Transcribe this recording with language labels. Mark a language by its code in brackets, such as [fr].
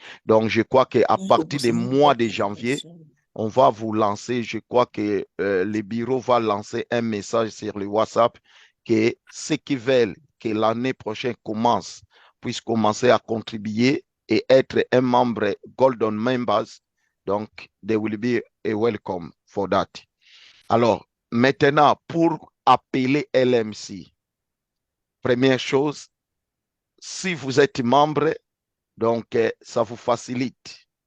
[fr] Donc, je crois qu'à partir du mois de janvier, on va vous lancer, je crois que le bureau va lancer un message sur le WhatsApp que ceux qui veulent que l'année prochaine commence puissent commencer à contribuer et être un membre Golden Members. Donc, [en] they will be a welcome for that. [fr] Alors, maintenant, pour appeler LMC, première chose, si vous êtes membre, donc ça vous facilite.